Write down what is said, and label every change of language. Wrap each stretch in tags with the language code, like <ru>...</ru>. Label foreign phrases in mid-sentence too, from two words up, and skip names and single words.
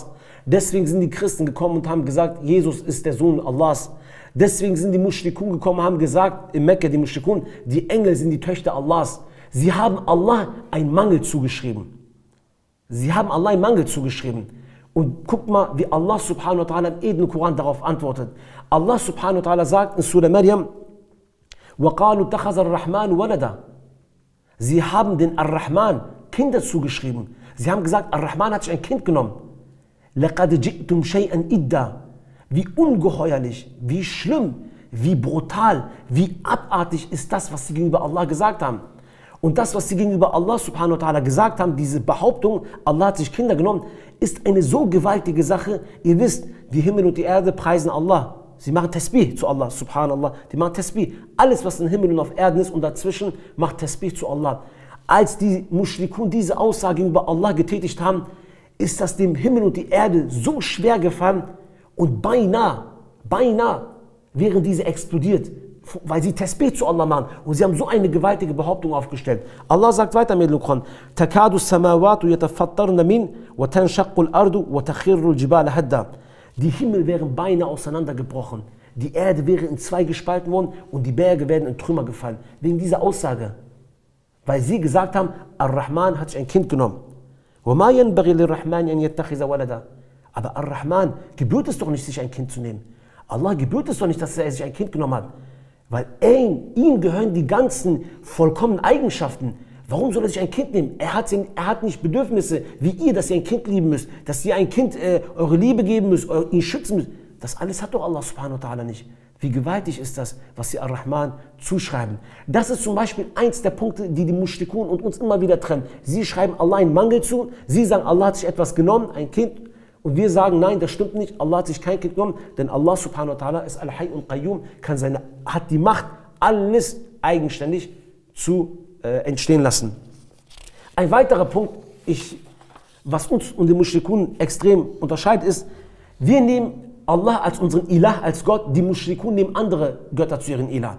<de>Deswegen sind die Christen gekommen und haben gesagt, Jesus ist der Sohn Allahs. Deswegen sind die Mushrikun gekommen und haben gesagt, in Mekka die Mushrikun, die Engel sind die Töchter Allahs. Sie haben Allah einen Mangel zugeschrieben. Sie haben Allah einen Mangel zugeschrieben. Und guck mal, wie Allah</de> <ar>سبحانه وتعالى</ar> <de>im edlen Koran darauf antwortet. Allah</de> <ar>سبحانه وتعالى</ar> <de>sagt in Surah Maryam,</de> <ar>وَقَالُوا اتَّخَذَ الرَّحْمَنُ وَلَدًا.</ar> <de>Sie haben den Ar-Rahman Kinder zugeschrieben. Sie haben gesagt, Ar-Rahman hat sich ein Kind genommen.</de> <ar>لَقَدْ جِئْتُمْ شَيْئًا إِدَّا.</ar> <de>Wie ungeheuerlich, wie schlimm, wie brutal, wie abartig ist das, was sie gegenüber Allah gesagt haben. Und das, was sie gegenüber Allah</de> <ar>سبحانه وتعالى</ar> <de>gesagt haben, diese Behauptung, Allah hat sich Kinder genommen, ist eine so gewaltige Sache. Ihr wisst, die Himmel und die Erde preisen Allah. Sie machen Tasbih zu Allah, subhanallah. Die machen Tasbih. Alles, was im Himmel und auf Erden ist und dazwischen, macht Tasbih zu Allah. Als die Mushrikun diese Aussage gegenüber Allah getätigt haben, ist das dem Himmel und die Erde so schwer gefallen und beinahe wären diese explodiert, weil sie Tasbih zu Allah machen. Und sie haben so eine gewaltige Behauptung aufgestellt. Allah sagt weiter mit Luqman:</de> <ar>تكاد السماوات يتفطرن من وتنشق الأرض وتخر الجبال هدا.</ar> <de>Die Himmel wären beinahe auseinandergebrochen. Die Erde wäre in zwei gespalten worden und die Berge werden in Trümmer gefallen. Wegen dieser Aussage. Weil sie gesagt haben, Ar-Rahman hat sich ein Kind genommen.</de> <ar>وَمَا يَنْبَغِي لِلرَّحْمَنِ أَنْ يَتَّخِذَ وَلَدًا.</ar> <de>Aber Ar-Rahman gebührt es doch nicht, sich ein Kind zu nehmen. Allah gebührt es doch nicht, dass er sich ein Kind genommen hat. Weil ihm gehören die ganzen vollkommenen Eigenschaften. Warum soll er sich ein Kind nehmen? Er hat nicht Bedürfnisse wie ihr, dass ihr ein Kind lieben müsst, dass ihr ein Kind eure Liebe geben müsst, ihn schützen müsst. Das alles hat doch Allah</de> <ar>سبحانه وتعالى</ar> <de>nicht. Wie gewaltig ist das, was sie Ar-Rahman zuschreiben. Das ist zum Beispiel eins der Punkte, die Mushrikun und uns immer wieder trennen. Sie schreiben Allah einen Mangel zu, sie sagen, Allah hat sich etwas genommen, ein Kind, und wir sagen, nein, das stimmt nicht, Allah hat sich kein Kind genommen, denn Allah</de> <ar>سبحانه وتعالى</ar> <de>ist Al-Hayy und Qayyum, hat die Macht, alles eigenständig zu entstehen lassen. Ein weiterer Punkt, was uns und die Mushrikun extrem unterscheidet, ist, wir nehmen Allah als unseren Ilah, als Gott, die Mushrikun nehmen andere Götter zu ihren Ilah.</de>